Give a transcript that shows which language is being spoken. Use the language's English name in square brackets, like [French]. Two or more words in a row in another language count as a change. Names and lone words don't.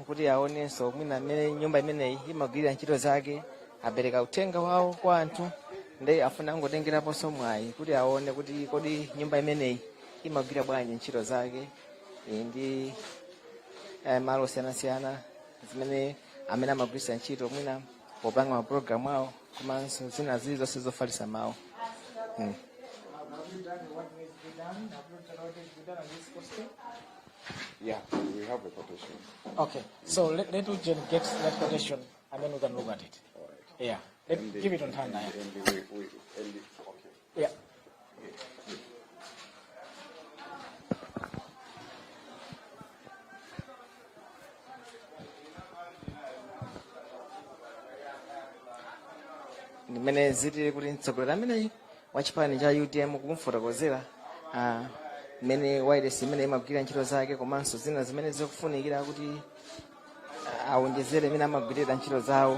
[Nyanja] kuti aonenso mwina amene nyumba imeneyi imagwirira ntchito zake apereka uthenga wawo kwa anthu ndi afuna angotengeraponso mwayi kuti aone kuti kodi nyumba imeneyi imagwira bwanji ntchito zake ndi malo osiyanasiyana zimene amene amagwiritsa ntchito mwina popanga mapulogalamu awo komanso zina zili zonse zofalitsa mawu. [English] Yeah, we have a quotation. Okay, so let me just get that quotation and then we can look at it. All right. Yeah, give it on hand now. Okay. Yeah. [Nyanja] Nimene zitili kuti mtsogoleri amene wa chipani cha UTM kumfotokozera mene wireless imene imagwirira ntchito zake komanso zina zimene zikufunikira kuti awonjezere mene amagwirira ntchito zawo.